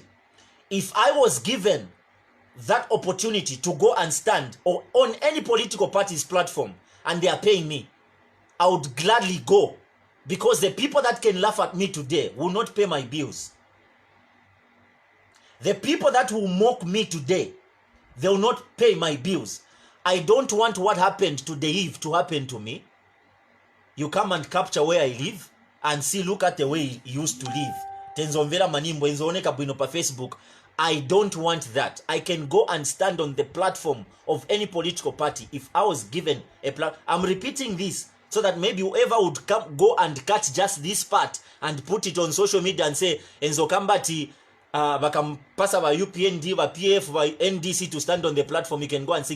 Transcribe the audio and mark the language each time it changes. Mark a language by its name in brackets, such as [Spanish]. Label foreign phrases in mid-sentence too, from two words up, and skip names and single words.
[English] If I was given that opportunity to go and stand on any political party's platform and they are paying me, I would gladly go, because the people that can laugh at me today will not pay my bills. The people that will mock me today, they will not pay my bills. I don't want what happened to Dave to happen to me. You come and capture where I live and see, look at the way he used to live. [Nyanja] Tenzonvera manimbo enzooneka bwino pa Facebook. [English] I don't want that. I can go and stand on the platform of any political party if I was given a platform. I'm repeating this so that maybe whoever would go and catch just this part and put it on social media and say, Enzo Kambati, [Bemba] bakampasa ba UPND, [English] ba PF, ba NDC to stand on the platform, you can go and sing.